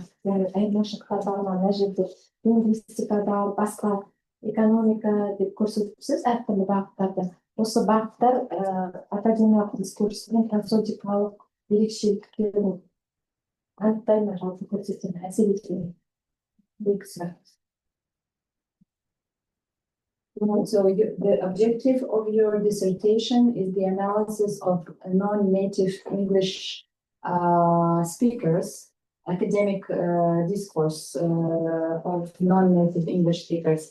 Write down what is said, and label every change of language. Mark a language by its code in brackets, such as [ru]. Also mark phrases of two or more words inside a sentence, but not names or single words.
[kk] Айырмашылықтар бар ма? Мына жерде лингвистикада, басқа экономика деп көрсетіпсіз әртүрлі бағыттарды. Осы бағыттар академиялық дискурстың просодикалық ерекшеліктерін анықтай ма, жалпы көрсете ме, әсер ете ме? [en] So the objective of your dissertation is the analysis of non-native English speakers, academic discourse of non-native English speakers.